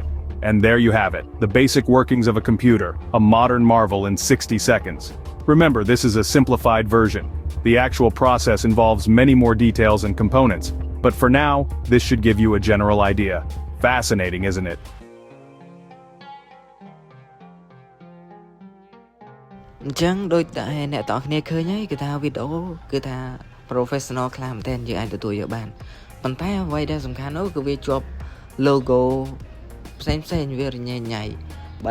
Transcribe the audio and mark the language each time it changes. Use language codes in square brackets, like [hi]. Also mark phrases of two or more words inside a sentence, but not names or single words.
[en] And there you have it, the basic workings of a computer, a modern marvel in 60 seconds. Remember, this is a simplified version. The actual process involves many more details and components, but for now, this should give you a general idea. Fascinating, isn't it? [km] អញ្ចឹងដូចតែអ្នកទាំងគ្នាឃើញហើយគឺថាវីដេអូគឺថា professional ខ្លាំងមែនទែនយើងអាចទទួលយកបានប៉ុន្តែអ្វីដែលសំខាន់នោះគឺវាជាប់ logo ផ្សេងវារញ៉េញ៉ៃបើ